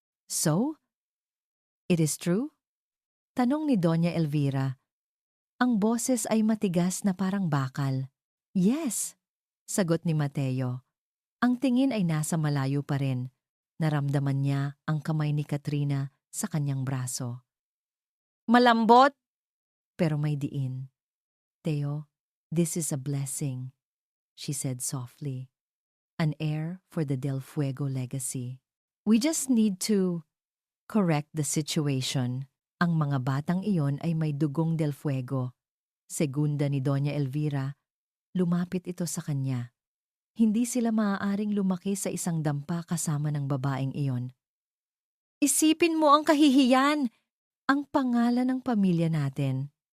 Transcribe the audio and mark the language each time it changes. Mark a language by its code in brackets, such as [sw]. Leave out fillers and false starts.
[en] So, it is true? [tl] Tanong ni Doña Elvira. Ang boses ay matigas na parang bakal. Yes, sagot ni Mateo. Ang tingin ay nasa malayo pa rin. Naramdaman niya ang kamay ni Katrina sa kanyang braso. Malambot, pero may diin. [en] Teo, this is a blessing, she said softly. An heir for the Del Fuego legacy. We just need to correct the situation. [tl] Ang mga batang iyon ay may dugong Del Fuego. Segunda ni Doña Elvira, Lumapit ito sa kanya. Hindi sila maaaring lumaki sa isang dampa kasama ng babaeng iyon. Isipin mo ang kahihiyan! Ang pangalan ng pamilya natin.